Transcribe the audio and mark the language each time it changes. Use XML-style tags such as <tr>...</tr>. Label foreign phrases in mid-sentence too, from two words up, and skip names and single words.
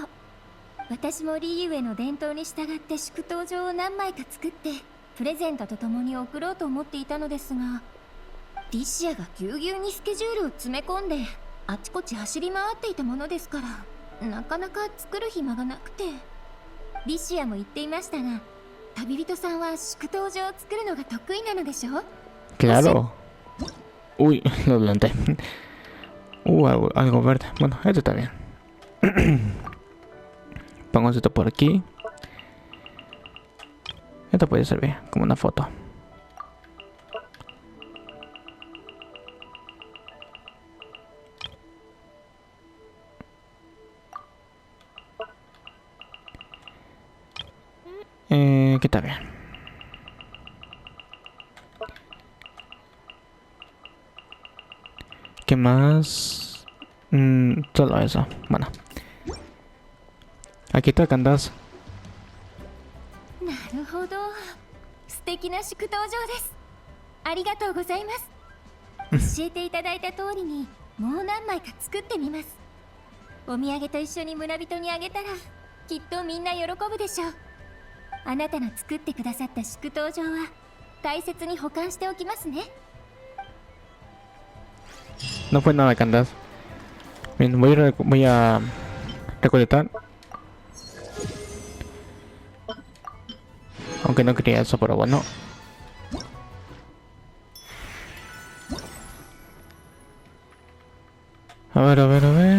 <ja>私もリーユへの伝統に従って祝祷状を何枚か作ってプレゼントとともに送ろうと思っていたのですが、リシアがぎゅうぎゅうにスケジュールを詰め込んであちこち走り回っていたものですからなかなか作る暇がなくて。リシアも言っていましたが、旅人さんは祝祷状を作るのが得意なのでしょう。</ja> <es>Claro. Uy, lo adelanté. Algo verde. Bueno, esto está bien. Pongo esto por aquí. Esto puede servir como una foto. Que está bien. ¿Qué más? Solo eso. Bueno. Aquí está Candace.</es> <ja>なるほど、素敵な祝祷状です。ありがとうございます。教えていただいた通りにもう何枚か作ってみます。お土産と一緒に村人にあげたらきっとみんな喜ぶでしょう。あなたの作ってくださった祝祷状は大切に保管しておきますね。</ja> <es>No fue nada, Candace. Bien, voy a recolectar. Aunque no quería eso, pero bueno. A ver, a ver, a ver.</es>